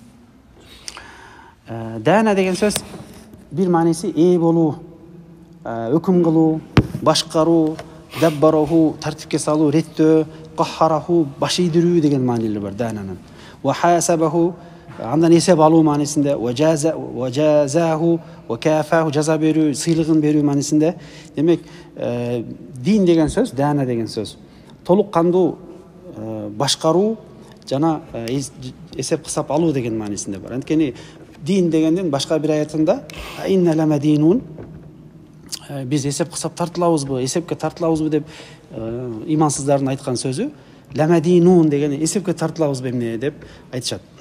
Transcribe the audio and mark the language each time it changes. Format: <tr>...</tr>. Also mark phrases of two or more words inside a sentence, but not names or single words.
<ky>Дана деген сөз бир мааниси ээ болуу, өкүм кылуу, башкаруу, даббараху, тартипке салуу, реттөө, кахараху, баш ийдирүү деген маанилери бар дананын.</ky> <ar>وحاسبه,</ar> <ky>андан эсеп алуу маанисинде,</ky> <ar>وجازاه، وكافأه,</ar> <ky>жаза берүү, сыйлыгын берүү маанисинде. Демек, дин деген сөз, дана деген сөз. Толук кандуу башкаруу жана эсеп кысап алуу деген маанисинде бар. Анткени дин дегендин башка бир аятында</ky> <ar>إنا لمدينون,</ar> <ky>биз эсеп кысап тартылабызбы, эсепке тартылабызбы деп имансыздардын айткан сөзү ламадинун деген эсепке тартылабызбы эмне деп айтышат.</ky>